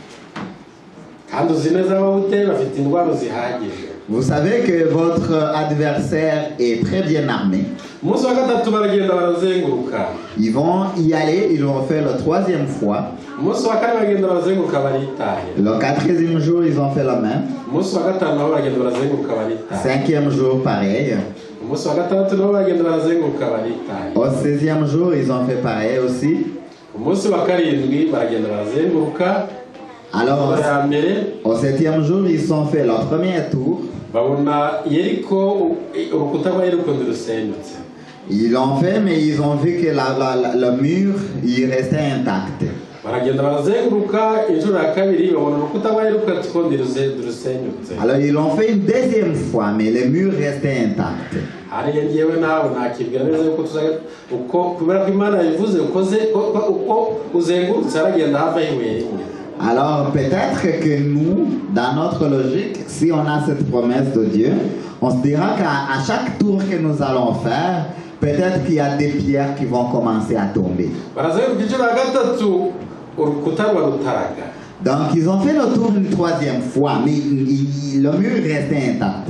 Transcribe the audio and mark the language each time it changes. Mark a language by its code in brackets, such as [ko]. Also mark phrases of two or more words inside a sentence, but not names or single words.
[fr] Vous savez que votre adversaire est très bien armé. Ils vont y aller, ils vont faire la 3e fois. Le 4e jour, ils ont fait le même. 5e jour, pareil. [rw] umunsi wa gatandatu nabo bagenda barazenguruka baritaye. [fr] Au 16e jour, ils ont fait pareil aussi. [rw] Umunsi wa karindwi baragenda barazenguruka. [fr] Alors, au 7e jour, ils ont fait leur premier tour. [rw] babona Yeriko urukuta rwa Yeriko ntirusenyutse. [fr] Ils l'ont fait, mais ils ont vu que le mur, il restait intact. [rw] baragenda barazenguruka inshuro ya kabiri babona urukuta rwa Yeriko ntirusenyutse. [fr] Alors, ils l'ont fait une deuxième fois, mais le mur restait intact. [rw] hariya ngewe nawe nakibwira neza yuko tuzaga uko kubera ko Imana yavuze uko uzengurutse aragenda hava ibuye rimwe. [fr] Alors peut-être que nous, dans notre logique, si on a cette promesse de Dieu, on se dira qu'à chaque tour que nous allons faire, peut-être qu'il y a des pierres qui vont commencer à tomber. Donc ils ont fait le tour une troisième fois, mais le mur restait intact.